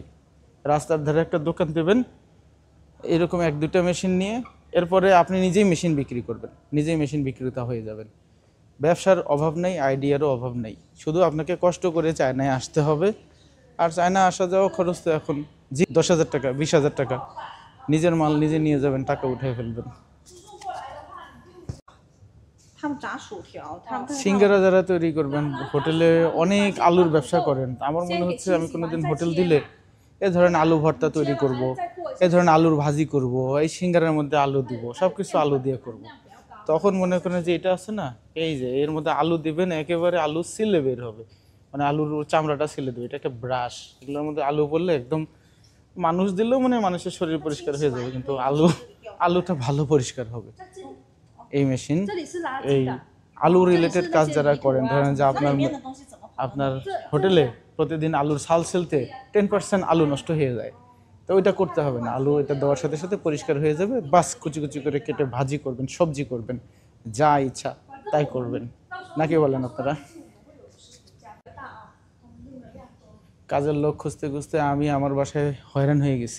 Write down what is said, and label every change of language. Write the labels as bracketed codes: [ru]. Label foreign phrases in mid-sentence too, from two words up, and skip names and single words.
[bn] রাস্তার ধারে একটা দোকান দেবেন এরকম 1-2টা মেশিন নিয়ে, এরপরে আপনি নিজেই মেশিন বিক্রি করবেন, নিজেই মেশিন বিক্রেতা হয়ে যাবেন। ব্যবসার অভাব নেই, আইডিয়ারও অভাব নেই, শুধু আপনাকে কষ্ট করে চায়নায় আসতে হবে। আর চায়না আসা যাওয়া খরচ তো এখন 10,000 টাকা, 20,000 টাকা, নিজের মাল নিজে নিয়ে যাবেন, টাকা উঠে ফেলবেন। [zh] 他们炸薯条，他们 [bn] সিঙ্গারা যারা তৈরি করবেন, হোটেলে অনেক আলুর ব্যবসা করেন, আমার মনে হচ্ছে আমি কোনোদিন হোটেল দিলে এ ধরেন আলু ভর্তা তৈরি করব, এ ধরেন আলুর ভাজি করব, এই সিঙ্গারার মধ্যে আলু দিব, সব কিছু আলু দিয়ে করব। তখন মনে করেন যে এটা আছে না, এই যে এর মধ্যে আলু দিবেন, একেবারে আলু ছিলে বের হবে, মানে আলুর চামড়াটা ছিলে দেবে। এটা একটা ব্রাশ, এগুলোর মধ্যে আলু পড়লে একদম মানুষ দিলেও মানে মানুষের শরীর পরিষ্কার হয়ে যাবে, কিন্তু আলুটা ভালো পরিষ্কার হবে। এই মেশিন [zh] 这里是垃 [bn] এই [zh] 圾的， [bn] আলু রিলেটেড কাজ যারা করেন, ধরেন যে [zh] 这 [bn] আপনার [zh] 里面的东西怎么跑？ [bn] আপনার হোটেলে প্রতিদিন আলুর ছাল ছেলতে 10% আলু নষ্ট হয়ে যায়, তো ওইটা করতে হবে না। আলু এটা দেওয়ার সাথে সাথে পরিষ্কার হয়ে যাবে, বাস কুচি কুচি করে কেটে ভাজি করবেন, সবজি করবেন, যা ইচ্ছা তাই করবেন, নাকি বলেন আপনারা? কাজের লোক খুঁজতে খুঁজতে আমি আমার বাসায় হয়রান হয়ে গেছি।